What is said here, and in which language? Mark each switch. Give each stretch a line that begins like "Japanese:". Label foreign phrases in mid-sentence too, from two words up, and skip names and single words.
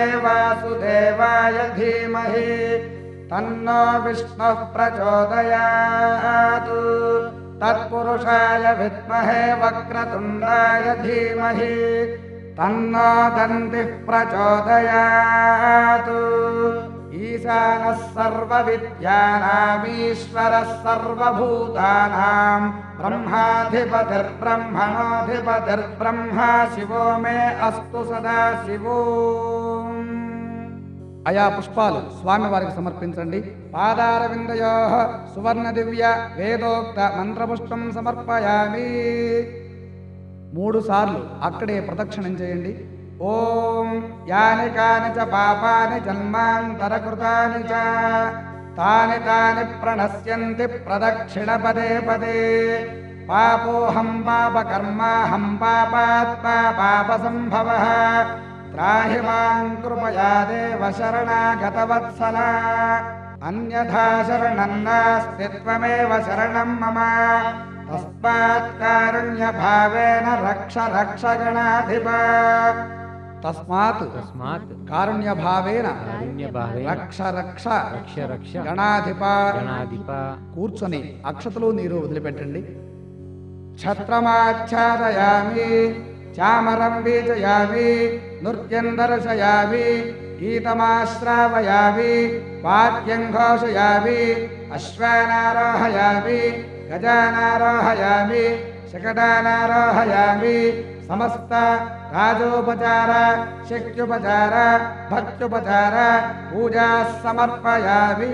Sanskrit: वासुदेवाय धीमहि तन्नो विष्णुः प्रचोदयात् तत्पुरुषाय विद्महे वक्रतुण्डाय धीमहि तन्नो दन्तिः प्रचोदयात् ईशानः सर्वविद्यानामीश्वरः सर्वभूतानां ब्रह्माधिपतिर्ब्रह्मणोऽधिपतिर्ब्रह्मा शिवो मे अस्तु सदा शिवो
Telugu: ఆయా పుష్పాలు స్వామివారికి సమర్పించండి.
Sanskrit: పాదారవిందయోః సువర్ణ దివ్య వేదోక్త మంత్రపుష్పం సమర్పయామి.
Telugu: 3 సార్లు అక్కడే ప్రదక్షిణం చేయండి.
Sanskrit: ఓం యాని కాని చ పాపాని జన్మాంతరకృతాని చ తాని తాని ప్రణశ్యంతి ప్రదక్షిణ పదే పదే. పాపోహం పాపకర్మాహం పాపాత్మా పాపసంభవః त्राहि मां कृपया देव शरणागतवत्सला अन्यथा शरणं नास्ति त्वमेव शरणं मम तस्मात् कारुण्यभावेन रक्ष रक्ष गणाधिप तस्मात् कारुण्यभावेन रक्ष रक्ष गणाधिप
Telugu: కూర్చొని అక్షతలు నీరు వదిలిపెట్టండి.
Sanskrit: ఛత్రమాచ్ఛాదయామి చామరం వీజయామి నృత్యం దర్శయామి గీతమాశ్రావయామి వాద్యం ఘోషయామి అశ్వానారోహయామి గజానారోహయామి శకటానారోహయామి సమస్త రాజోపచార శక్త్యుపచార భక్త్యుపచార పూజా సమర్పయామి.